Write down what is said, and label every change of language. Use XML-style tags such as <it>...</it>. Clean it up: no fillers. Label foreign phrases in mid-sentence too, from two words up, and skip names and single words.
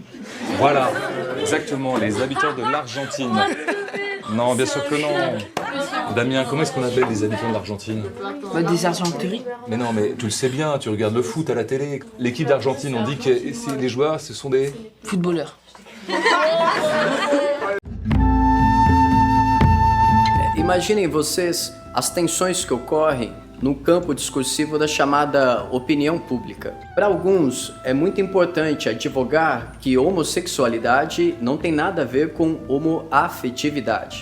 <fr>Voilà, exactement, les habitants de l'Argentine. Non, bien sûr que non. Damien, comment est-ce qu'on appelle les habitants de l'Argentine? Des argenteries. Mais non, mais tu le sais bien, tu regardes le foot à la télé. L'équipe d'Argentine, on dit que les joueurs, ce sont des... Footballeurs.</fr> <pt>Imaginem vocês as tensões que ocorrem no campo discursivo da chamada opinião pública. Para alguns, é muito importante advogar que homossexualidade não tem nada a ver com homoafetividade.</pt>